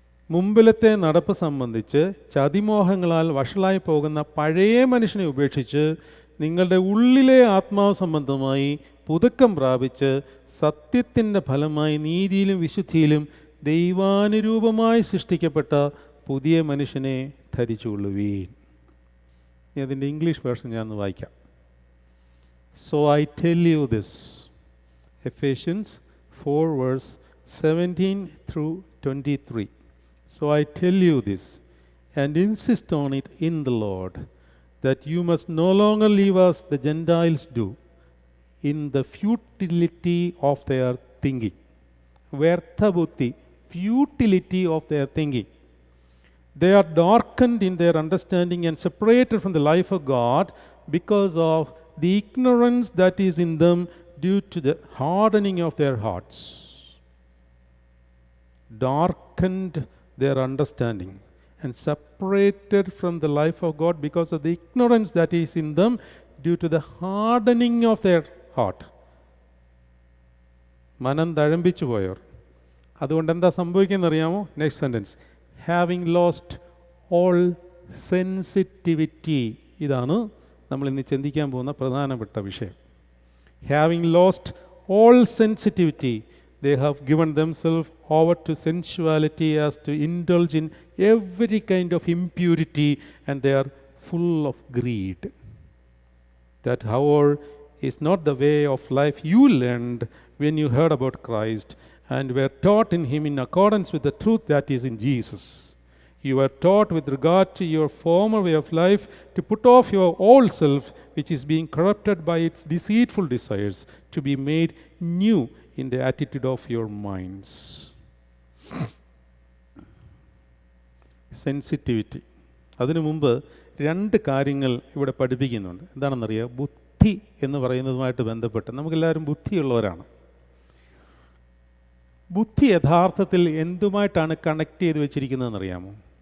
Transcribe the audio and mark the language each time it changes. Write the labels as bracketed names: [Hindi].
[Malayalam] മുമ്പിലത്തെ നടപ്പ് സംബന്ധിച്ച് ചതിമോഹങ്ങളാൽ വഷളായി പോകുന്ന പഴയ മനുഷ്യനെ ഉപേക്ഷിച്ച് നിങ്ങളുടെ ഉള്ളിലെ ആത്മാവ് സംബന്ധമായി പുതുക്കം പ്രാപിച്ച് സത്യത്തിൻ്റെ ഫലമായി നീതിയിലും വിശുദ്ധിയിലും ദൈവാനുരൂപമായി സൃഷ്ടിക്കപ്പെട്ട പുതിയ മനുഷ്യനെ ധരിച്ചുകൊള്ളുവീൻ. അതിൻ്റെ ഇംഗ്ലീഷ് വേർഷൻ ഞാനൊന്ന് വായിക്കാം. [English] so I tell you this, [Malayalam] Ephesians 4 verse 17 through 23. [English] So I tell you this, and insist on it in the Lord, that you must no longer live as the Gentiles do, in the futility of their thinking. [Malayalam] Vyartha buddhi, [English] futility of their thinking. They are darkened in their understanding and separated from the life of God because of the ignorance that is in them due to the hardening of their hearts. Darkened their understanding and separated from the life of God because of the ignorance that is in them due to the hardening of their heart. [Malayalam] മനം തഴമ്പിച്ചു പോയവർ. അതുകൊണ്ട് എന്താ സംഭവിക്കുന്നറിയാമോ? [English] Next sentence, having lost all sensitivity. [Malayalam] ഇതാണ് നമ്മൾ ഇന്ന് ചിന്തിക്കാൻ പോകുന്ന പ്രധാനപ്പെട്ട വിഷയം. [English] Having lost all sensitivity, they have given themselves over to sensuality as to indulge in every kind of impurity, and they are full of greed. That, however, is not the way of life you learned when you heard about Christ and were taught in Him in accordance with the truth that is in Jesus. You were taught with regard to your former way of life to put off your old self, which is being corrupted by its deceitful desires, to be made new in the attitude of your minds. Sensitivity. [Malayalam] അതിനു മുമ്പ് രണ്ട് കാര്യങ്ങൾ ഇവിടെ പഠിപ്പിക്കുന്നുണ്ട്. എന്താണെന്നറിയാം? ബുദ്ധി എന്ന് പറയുന്നതുമായിട്ട് ബന്ധപ്പെട്ട് നമുക്കെല്ലാവരും ബുദ്ധിയുള്ളവരാണ്. ബുദ്ധി യഥാർത്ഥത്തിൽ എന്തുമായിട്ടാണ് കണക്ട് ചെയ്ത് വെച്ചിരിക്കുന്നതെന്നറിയാമോ?